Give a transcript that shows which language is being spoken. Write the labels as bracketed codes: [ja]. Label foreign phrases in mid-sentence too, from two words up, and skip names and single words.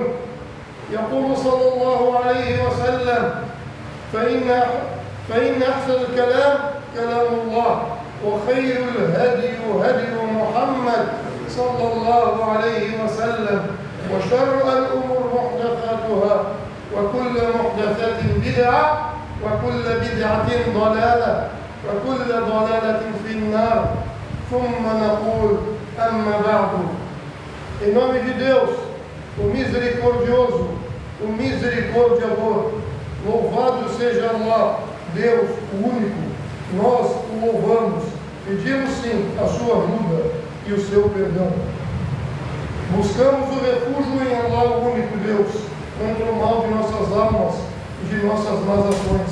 [ar] يقول صلى الله عليه وسلم: فإن أحسن الكلام كلام الله، وخير الهدي هدي محمد صلى الله عليه وسلم، وشر الأمور محدثاتها، وكل محدثة بدعة، وكل بدعة ضلالة، وكل ضلالة في النار. ثم نقول: أما بعد. [pt] Em nome de Deus, o misericordioso, o misericordiador, louvado seja Allah, Deus, o único. Nós o louvamos, pedimos sim a sua ajuda e o seu perdão. Buscamos o refúgio em Allah, o único Deus, contra o mal de nossas almas e de nossas más ações.